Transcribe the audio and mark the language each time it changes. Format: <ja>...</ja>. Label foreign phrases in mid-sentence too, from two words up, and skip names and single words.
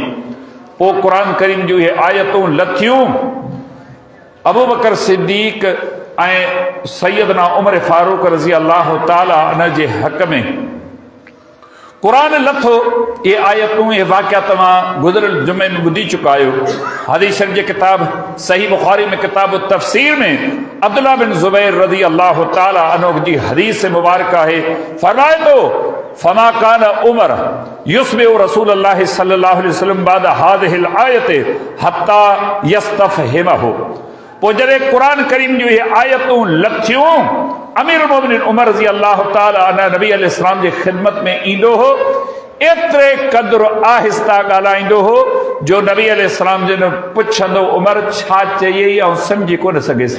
<sd>पोइ क़ुर करीम जूं इहे आयतूं लथियूं अबू बकर सिद्दीक़ ऐं सैयदना उमर फारूक</sd> <ar>رضي الله تعالى عن</ar> <sd>जे हक़ में कुरान लथो। ये आयतूं ये वाक़या तव्हां गुज़िरियल जुमे में ॿुधी चुका आहियो। हदीस शरीफ़ जे किताब सही बुखारी में किताब तफ़सीर में अब्दुल्लाह बिन ज़ुबैर</sd> <ar>رضي الله تعالى عنه</ar> <sd>जी हदीस मुबारक है, फरमाए तो</sd> <ar>فما كان عمر يسمع رسول الله صلى الله عليه وسلم بعد هذه الآية حتى يستفهمه.</ar> <sd>पोइ जॾहिं क़ुर करीम जूं इहे आयतूं लथियूं अमीरुल मोमिनीन उमर</sd> <ar>رضي الله تعالى عنه</ar> <sd>नबी अलैहिस्सलाम जी ख़िदमत में ईंदो हो, एतिरे क़दुरु आहिस्ता ॻाल्हाईंदो हो जो नबी अलैहिस्सलाम जिन पुछंदो उमर छा चयई ऐं सम्झी कोन सघेसि।</sd>